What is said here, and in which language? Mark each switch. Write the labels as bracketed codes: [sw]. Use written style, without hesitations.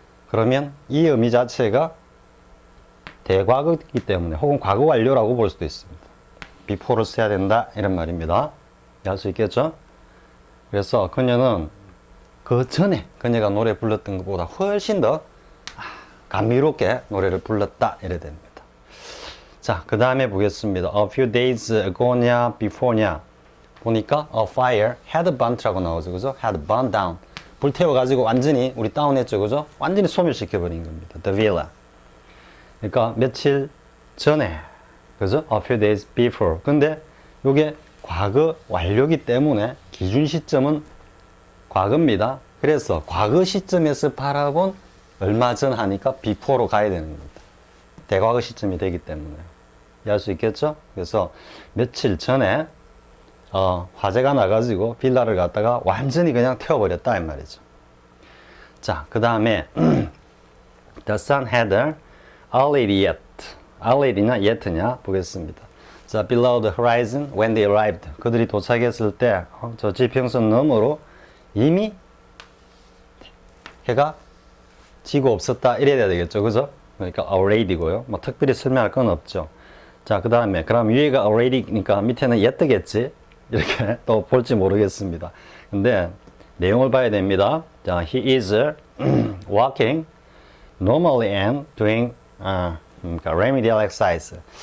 [ko] 그러면 이 의미 자체가 대과거이기 때문에 혹은 과거 완료라고 볼 수도 있습니다. before를 써야 된다 이런 말입니다. 이해할 수 있겠죠? 그래서 그녀는 그 전에 그녀가 노래 불렀던 것보다 훨씬 더 감미롭게 노래를 불렀다 이래 됩니다. 자, 그 다음에 보겠습니다. [en] A few days ago [ko] 냐 before냐 보니까 [en] a fire had burnt [ko] 라고 나오죠, 그죠? [en] had burned down [ko] 불태워가지고 완전히 우리 다운했죠, 그죠? 완전히 소멸시켜버린 겁니다. [en] The villa. [ko] 그러니까 며칠 전에, 그죠? [en] A few days before. [ko] 근데 이게 과거 완료기 때문에 기준 시점은 과거입니다. 그래서 과거 시점에서 바라본 얼마 전 하니까 before로 가야 되는 겁니다. 대과거 시점이 되기 때문에. 이해할 수 있겠죠? 그래서 며칠 전에 화재가 나가지고 빌라를 갖다가 완전히 그냥 태워버렸다 이 말이죠. [en] 자, 그 다음에 The sun had already yet. [ko] already냐 yet냐 보겠습니다. [en] 자, below the horizon when they arrived. [ko] 그들이 도착했을 때 저 지평선 너머로 이미 해가 지고 없었다 이래야 되겠죠, 그죠? 그러니까 already고요. 뭐 특별히 설명할 건 없죠. 자, 그 다음에 그럼 위에가 already니까 밑에는 yet겠지 이렇게 또 볼지 모르겠습니다. 근데 내용을 봐야 됩니다. [en] 자, he is walking normally and doing remedial exercise.